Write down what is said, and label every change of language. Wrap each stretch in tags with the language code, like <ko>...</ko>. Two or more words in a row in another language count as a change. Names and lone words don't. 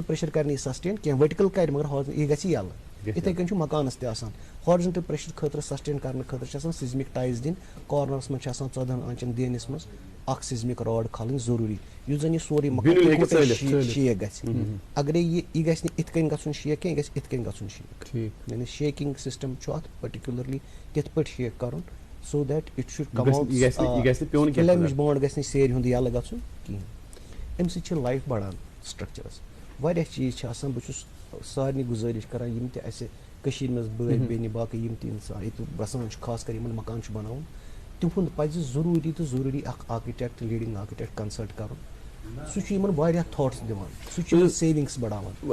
<ks>پریشر کرِ نہٕ یہِ سسٹین کینٛہہ ؤرٹِکل کرِ مگر یہِ گژھِ یَلہٕ یِتھٕے کٔنۍ چھُ مکانس تہِ آسان</ks> <en>horizontal pressure</en> <ks>خٲطرٕ سسٹین کرنہٕ خٲطرٕ چھِ آسان</ks> <en>seismic ties</en> <ks>دِنۍ کارنرس منٛز چھِ آسان 14 آنچن دیٖنِس منٛز اکھ</ks> <en>seismic rod</en> <ks>کھالٕنۍ ضروٗری یُس زن یہِ سورُے مکان شیک گژھِ اگرے یہِ گژھِ نہٕ یِتھ کٔنۍ گژھُن شیک کینٛہہ یہِ گژھِ یِتھ کٔنۍ گژھُن شیک یعنی</ks> <en>shaking system</en> <ks>چھُ اتھ پٔرٹِکیوٗلرلی تِتھ پٲٹھۍ شیک کرُن</ks> <en>so that it should come out Flemish bond</en> <ks>گژھِ نہٕ سیرِ ہُنٛد یَلہٕ گژھُن کِہینۍ امہِ سۭتۍ چھِ لایف بڑان سٹرکچرس واریاہ چیٖز چھِ آسان بہٕ چھُس سارنٕے گُزٲرِش کران یِم تہِ اَسہِ کٔشیٖرِ منٛز بٲے بیٚنہِ باقٕے یِم تہِ اِنسان ییٚتہِ بسان چھُ خاص کر یِمن مکان چھُ بناوُن تِہُنٛد پزِ ضروٗری تہٕ ضروٗری اکھ آرکِٹیکٹ</ks> <en>leading architect</en> <ks>کنسلٹ کرُن سُہ چھُ یِمن واریاہ تھاٹس دِوان, سُہ چھُ سیونگس بڑاوان.</ks>